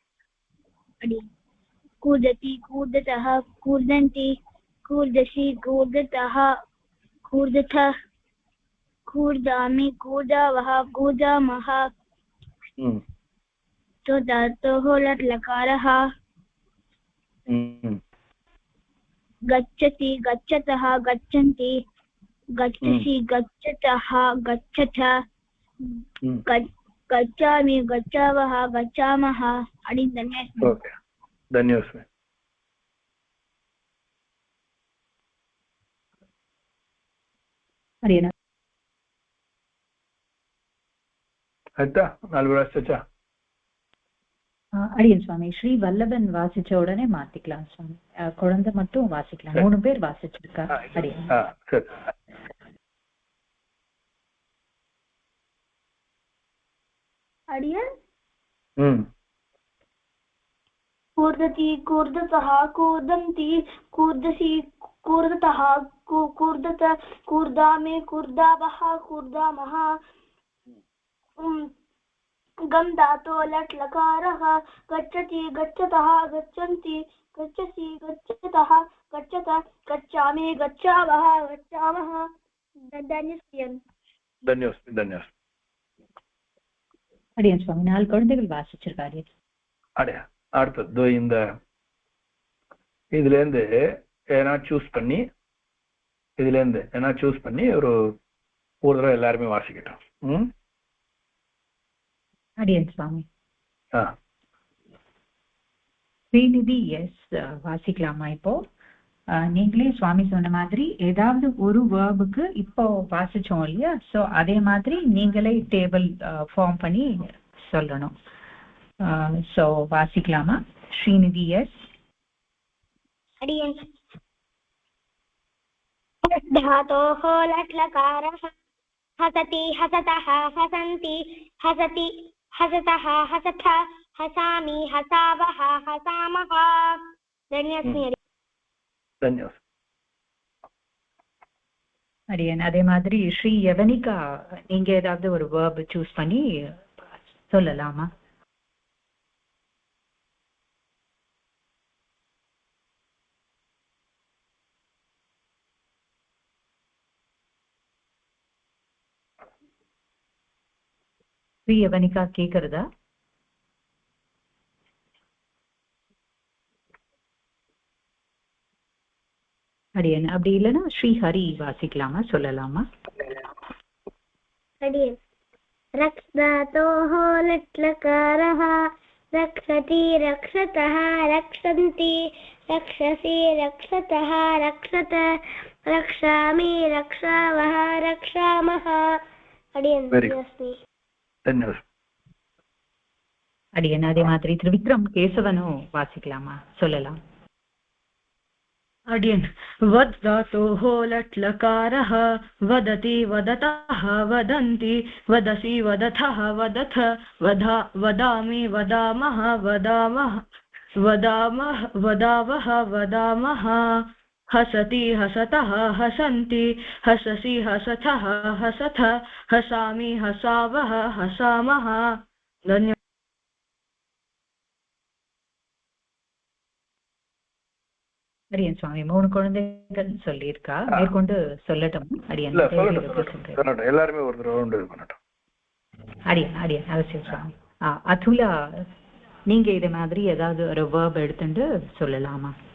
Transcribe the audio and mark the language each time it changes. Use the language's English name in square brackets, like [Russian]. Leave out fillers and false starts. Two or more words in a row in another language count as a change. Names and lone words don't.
[Sanskrit] कूदति कूदतः कूर्दन्ति कूर्दसि कूर्दतः कूर्दथ कूर्दामि कूर्दावः कूर्दामः तो धातोः लट् लकारः गच्छति गच्छतः गच्छन्ति गच्छसि गच्छतः गच्छथ गच्छामि गच्छावः गच्छामः धन्यवादः [Tamil] ಅಡಿಯನ್ [Kannada] ಆಯ್ತಾ 4 ವರ್ಷ ಚ [Tamil] அடியன் சுவாமி ஸ்ரீ வல்லபன் வாசிச்ச உடனே மாத்திக்கலாம் சுவாமி குழந்தை மட்டும் வாசிக்கலாம் 3 பேர் வாசிச்சிருக்கா அடியன் சரி अडियन् [Sanskrit] कूर्दति कूर्दतः कूर्दन्ति कूर्दसि कूर्दतः कूर्दत कूर्दामे कूर्दावः कूर्दामः गम धातो लट् लकारः गच्छति गच्छतः गच्छन्ति गच्छसि गच्छतः गच्छत गच्छामि गच्छावः गच्छामः धन्यवाद [Tamil] அடியன் சுவாமி 4 குழந்தைகள் வாசிச்சிருக்காரு அடையா அடுத்தது இந்த இதுல இருந்து ஏனா சூஸ் பண்ணி ஒரு தடவை எல்லாருமே வாசிக்கட்டும் அடியன் சுவாமி ஸ்ரீநிதி எஸ் வாசிக்கலாமா இப்போ நீங்களே சுவாமி சொன்ன மாதிரி ஏதாவது ஒரு வேர்புக்கு இப்போ வாசிச்சோம் இல்லையா சோ அதே மாதிரி நீங்களே [English] table form [Tamil] பண்ணி சொல்லணும் சோ வாசிக்கலாமா ஸ்ரீநிதி எஸ் [Sanskrit] अडियन् धातोः लट् लकारः हसति हसतः हसन्ति हसति हसतः हसथ हसामि हसावः हसामः धन्यवाद [Tamil] அடியன் அதே மாதிரி ஸ்ரீ யவனிகா நீங்க ஏதாவது ஒரு வேர்ப் சூஸ் பண்ணி சொல்லலாமா ஸ்ரீ யவனிகா கேக்குறதா அடியன் அப்படி இல்லைன்னா ஸ்ரீஹரி வாசிக்கலாமா சொல்லலாமா [Sanskrit] अडियन् रक्ष धातोः लट् लकारः रक्षति रक्षतः रक्षन्ति रक्षसि रक्षतः रक्षत रक्षामि रक्षावः रक्षामः अडियन् धन्यवाद [Tamil] அடியன் அதே மாதிரி திரிவிக்ரம் கேசவனும் வாசிக்கலாமா சொல்லலாம் [Sanskrit] अडियन् वद् धातोः लट् लकारः वदति वदतः वदन्ति वदसि वदथः वदथ वदा वदामि वदामः वदामः वदामः वदावः वदामः हसति हसतः हसन्ति हससि हसथः हसथ हसामि हसावः हसामः धन्यवाद [Tamil] அடியன் சுவாமி 3 குழந்தைகள் சொல்லியிருக்கா மேற்கொண்டு சொல்லட்டும் அடியன் எல்லாருமே ஒரு ரவுண்ட் பண்ணட்டும் அடியன் அவசியம் சுவாமி அதுலா நீங்க இதே மாதிரி ஏதாவது ஒரு வேர்ப் எடுத்துட்டு சொல்லலாமா